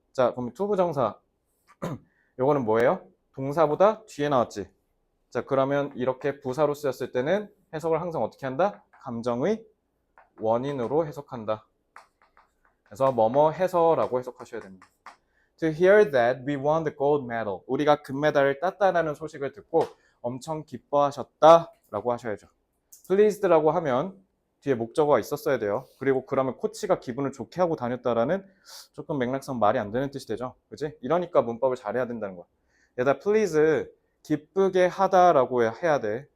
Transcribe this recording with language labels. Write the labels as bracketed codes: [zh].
[ko] 자, 그럼 투부정사. 요거는 뭐예요? 동사보다 뒤에 나왔지. 자, 그러면 이렇게 부사로 쓰였을 때는 해석을 항상 어떻게 한다? 감정의 원인으로 해석한다. 그래서 뭐뭐 해서라고 해석하셔야 됩니다. [en] To hear that we won the gold medal. [ko] 우리가 금메달을 땄다라는 소식을 듣고 엄청 기뻐하셨다라고 하셔야죠. pleased라고 하면 뒤에 목적어가 있었어야 돼요. 그리고 그러면 코치가 기분을 좋게 하고 다녔다라는 조금 맥락상 말이 안 되는 뜻이 되죠. 그지? 이러니까 문법을 잘해야 된다는 거야. 얘다 please 기쁘게 하다라고 해야 돼.